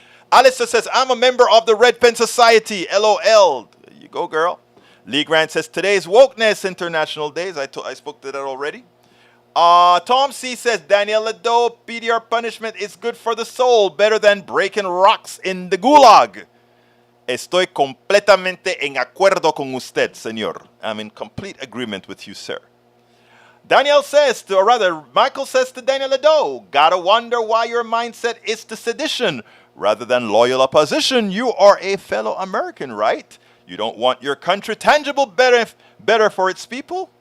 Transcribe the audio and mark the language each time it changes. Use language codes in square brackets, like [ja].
[en] Alistair says, I'm a member of the Red Pen Society. LOL. There you go, girl. Lee Grant says, today is Wokeness International Days. I spoke to that already. Tom C says, Daniel Ledo, PDR punishment is good for the soul, better than breaking rocks in the gulag. [es] Estoy completamente en acuerdo con usted, señor. [en] I'm in complete agreement with you, sir. Daniel says, Michael says to Daniel Ledo, gotta wonder why your mindset is to sedition rather than loyal opposition. You are a fellow American, right? You don't want your country tangible better for its people?